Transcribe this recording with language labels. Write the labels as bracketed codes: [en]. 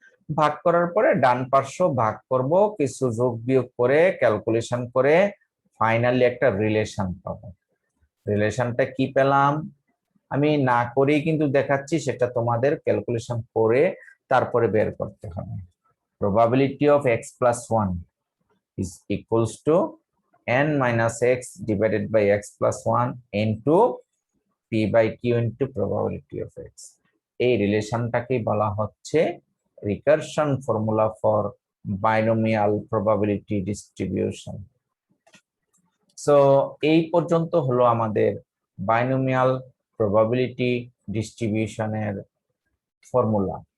[bn] ভাগ করার পরে ডান পার্শ্ব ভাগ করব, কিছু যোগ বিয়োগ করে ক্যালকুলেশন করে ফাইনালি একটা রিলেশন পাবো। রিলেশনটা কি পেলাম আমি না করেই কিন্তু দেখাচ্ছি, সেটা তোমাদের ক্যালকুলেশন করে তারপরে বের করতে হবে। [en] Probability of x+1 is equals to n minus x divided by x+1 into p by q into probability of x। [bn] এই রিলেশনটাকে বলা হচ্ছে recursion formula for binomial probability distribution. So এই পর্যন্ত হলো আমাদের বাইনোমিয়াল প্রবাবিলিটি ডিস্ট্রিবিউশনের ফর্মুলা।